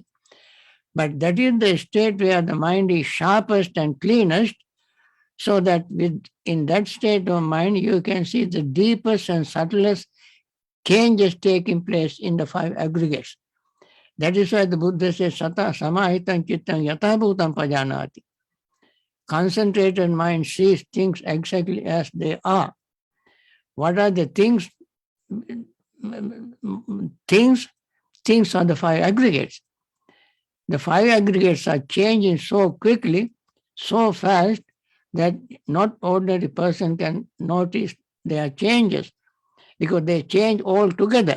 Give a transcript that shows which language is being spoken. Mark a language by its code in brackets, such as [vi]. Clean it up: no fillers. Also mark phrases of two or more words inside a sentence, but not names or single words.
[en] But that is the state where the mind is sharpest and cleanest, so that in that state of mind, you can see the deepest and subtlest changes taking place in the 5 aggregates. That is why the Buddha says, [pi] Sata samahitam chittam yatabhutam pajanati. [en] Concentrated mind sees things exactly as they are. What are the things? Things are the 5 aggregates. the five aggregates are changing so quickly, so fast, that not ordinary person can notice their changes, because they change all together.